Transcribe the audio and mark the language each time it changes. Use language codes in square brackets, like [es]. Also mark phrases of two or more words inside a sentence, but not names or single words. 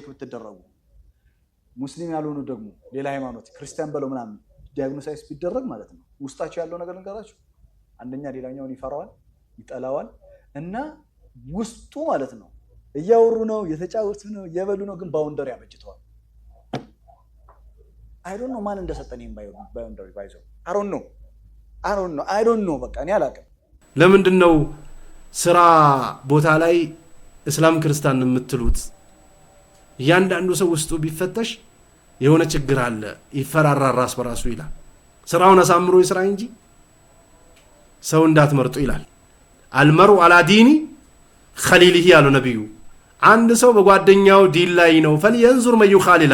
[am] ብትደረጉ ሙስሊም ያልሆኑ ደግሞ ሌላ ሃይማኖት ክርስቲያን በለው ምናምን ዳያግኖሳይስ ቢደረግ ማለት ነው ውስጣቸው ያለው ነገር ልንገራችሁ። አንደኛ ሌላኛውን ይፈራዋል ይጠላዋል እና ውስጡ ማለት ነው እያወሩ ነው የተጫወቱ ነው የበሉ ነው ግን ባውንደሪ ያበጅተዋል። [en] I don't know [am] ማን እንደሰጠኝ ባውንደሪ ባይዘው [en] I don't know [am] በቃ እኔ አላውቅም። ለምንድነው ስራ ቦታ ላይ እስላም ክርስቲያን የምትሉት? እያንዳንዱ ሰው ውስጡ ቢፈተሽ የሆነ ችግር አለ ይፈራራል ራስ በራሱ ይላል። ስራውን አሳምሮ ይስራ እንጂ ሰው እንዳትመርጡ ይላል። [ar] المرء على دين خليله [am] ያሉ ነብዩ አንድ ሰው በጓደኛው ዲን ላይ ነው [ar] فلينظر من يخالل